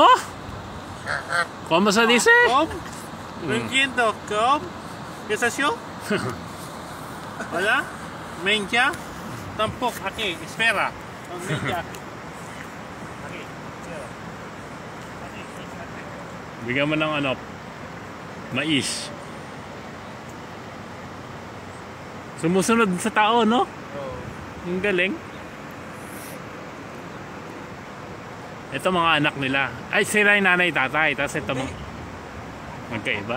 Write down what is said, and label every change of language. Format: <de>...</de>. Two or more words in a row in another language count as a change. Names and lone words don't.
<es>¿Cómo se dice? ¿Cómo? No entiendo. ¿Cómo? ¿Qué es eso? ¿Hola? ¿Menja? Tampoco. Aquí, espera. No, menja. Aquí, espera. Aquí.</es> <tl>Bigyan mo ng ano, mais. Sumusunod sa tao, no? Ang galing. Ito mga anak nila. Ay, sila yung nanay, tatay. Tapos ito mga... Magkaiba?</tl>